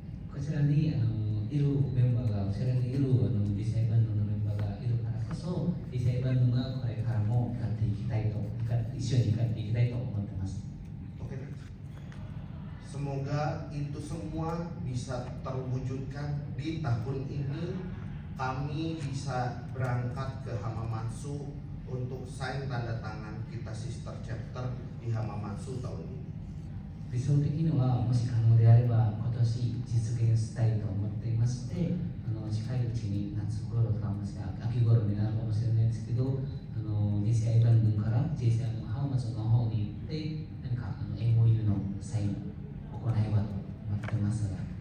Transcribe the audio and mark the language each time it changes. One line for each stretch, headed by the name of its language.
Japanese: こちらにいるメンバーが、後ろにいる実際バンドのメンバーがいるからこそ、実際バンドがこれからも光っていきたいと、一緒に光っていきたいと思ってます。
Indonesian: Oke. Semoga itu semua bisa terwujudkan di tahun ini. Kami bisa berangkat ke Hamamatsu untuk sign tanda tangan kita sister chapter di Hamamatsu tahun ini.
Japanese: 理想的にはもし可能であれば今年実現したいと思っていまして、近いうちに夏頃とかもしくは秋頃になるかもしれないですけど、JCI バンドから JCI の浜松の方に行って何かMOU のサインを行えばと思ってますが。